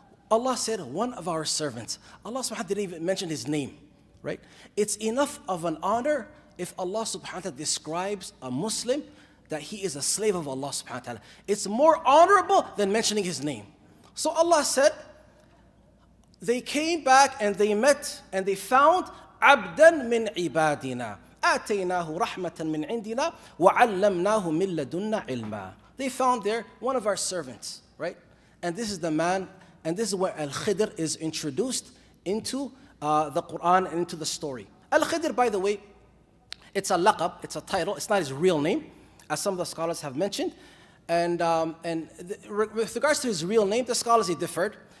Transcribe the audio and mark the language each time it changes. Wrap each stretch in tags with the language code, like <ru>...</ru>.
<en>Allah said, one of our servants. Allah subhanahu wa ta'ala didn't even mention his name. Right? It's enough of an honor if Allah subhanahu wa ta'ala describes a Muslim that he is a slave of Allah subhanahu wa ta'ala. It's more honorable than mentioning his name. So Allah said, they came back and they met and they found</en> <ar>عبدا من عبادنا آتيناه رحمة من عندنا وعلمناه من لدنا علما.</ar> <en>They found there one of our servants, right? And this is the man, and this is where Al-Khidr is introduced into the Quran and into the story. Al-Khidr, by the way, it's a laqab, it's a title, it's not his real name, as some of the scholars have mentioned. And with regards to his real name, the scholars, they differed.</en>